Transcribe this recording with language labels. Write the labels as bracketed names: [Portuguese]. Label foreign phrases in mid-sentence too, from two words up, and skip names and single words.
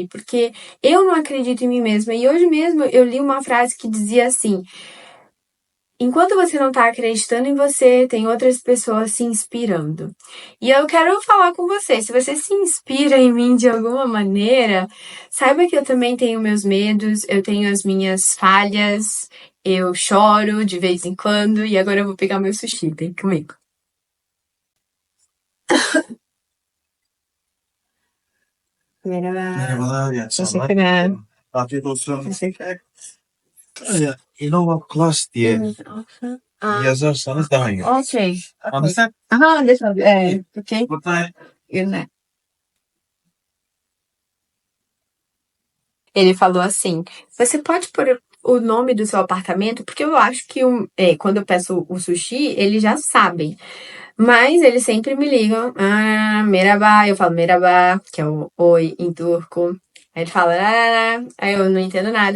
[Portuguese] Porque eu não acredito em mim mesma. E hoje mesmo eu li uma frase que dizia assim: enquanto você não tá acreditando em você, tem outras pessoas se inspirando. E eu quero falar com você, se você se inspira em mim de alguma maneira, saiba que eu também tenho meus medos, eu tenho as minhas falhas, eu choro de vez em quando, e agora eu vou pegar meu sushi, vem comigo. [Turkish] Merhaba. Merhabalar, iyi akşamlar. Teşekkürler. Afiyet olsun. Teşekkür. Innova Plus diye yazarsanız daha iyi. [English] Ok. Understand? [Portuguese] Aham, deixa eu ver. [English] Ok. Good night. Good night. [Portuguese] Ele falou assim: você pode pôr o nome do seu apartamento? Porque eu acho que quando eu peço o sushi, eles já sabem. Mas eles sempre me ligam. [Turkish] Ah, merhaba. [Portuguese] Eu falo merhaba, que é o oi em turco. Aí ele fala, aí eu não entendo nada.